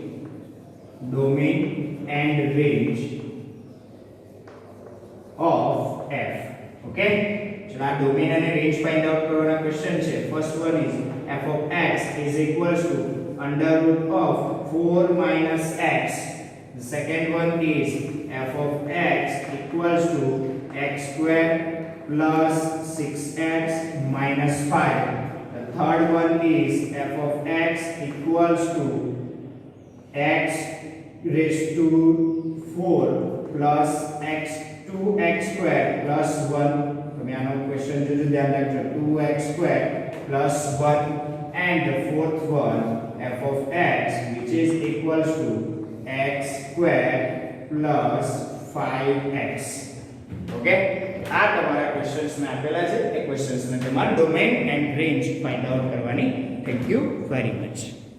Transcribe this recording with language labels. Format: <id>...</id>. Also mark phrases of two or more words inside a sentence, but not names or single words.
<en>of f okay</en> <gu>ચલો આ ડોમેન અને</gu> <en>range find out</en> <gu>કરવાના ક્વેશ્ચન છે</gu> <en>first one is f of x is equals to under root of 4 minus x the second one is f of x equals to x square plus 6x minus 5 the third one is f of x equals to x raised to 4 plus x 2x square plus 1</en> <gu>તમે આનો ક્વેશ્ચન જોજો ધ્યાન રાખજો</gu> <en>2x square plus 1 and the fourth one f of x which is equals to x square plus 5x okay</en> <gu>આ તમારા ક્વેશ્ચન્સ મે આપેલા છે એ ક્વેશ્ચન્સ ને તમારે</gu> <en>domain and range find out</en> <gu>કરવાની</gu> <en>thank you very much</en>